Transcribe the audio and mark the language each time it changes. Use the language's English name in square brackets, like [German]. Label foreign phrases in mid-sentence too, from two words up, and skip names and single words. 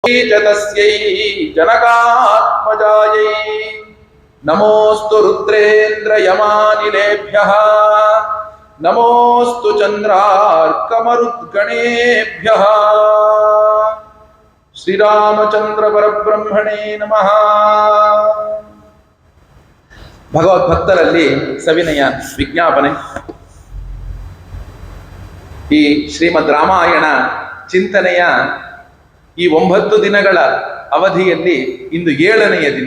[Sanskrit] तस्यै जनकात्मजायै नमोस्तु रुद्रेन्द्र यमानिलेभ्यः नमोस्तु चंद्रार्कमरुद्गणेभ्यः श्रीरामचंद्र परब्रह्मणे नमः। [Kannada] ಭಗವದ್ಭಕ್ತರಲ್ಲಿ ಸವಿನಯ ವಿಜ್ಞಾಪನೆ. ಈ ಶ್ರೀಮದ್ ರಾಮಾಯಣ ಚಿಂತನೆಯ ಈ 9 ದಿನಗಳ ಅವಧಿಯಲ್ಲಿ ಇಂದು 7ನೆಯ ದಿನ.